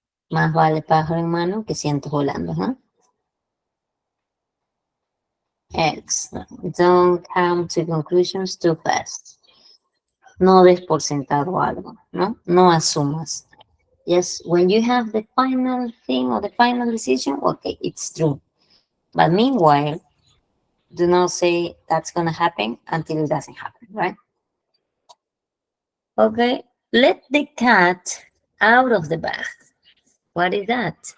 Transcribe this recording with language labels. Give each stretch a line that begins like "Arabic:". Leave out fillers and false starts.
Spanish: Más vale pájaro en mano que cientos volando, ¿no?
English: Excellent. Don't come to conclusions too fast.
Spanish: No des por sentado algo, ¿no? No asumas.
English: Yes, when you have the final thing or the final decision, okay, it's true. But meanwhile, do not say that's going to happen until it doesn't happen, right? Okay, let the cat out of the bag. What is that?